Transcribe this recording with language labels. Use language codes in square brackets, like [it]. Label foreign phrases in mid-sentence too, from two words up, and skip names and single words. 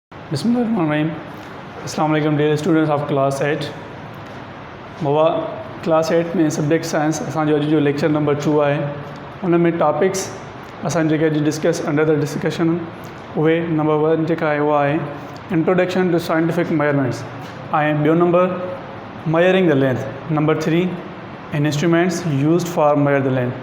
[ar] بسم الله الرحمن الرحيم۔ السلام عليكم [en] dear students of class 8. [sd] बाबा क्लास 8 में [en] subject science [sd] असांजो अॼु जो [en] lecture number 2 [sd] आहे। उन में टॉपिक्स असां जेके अॼु [en] discuss under the discussion [sd] उहे नंबर 1 जेका आहे उहा आहे [en] introduction to scientific measurements [sd] ऐं ॿियो नंबर [en] measuring the length, number 3 instruments used for measure the length.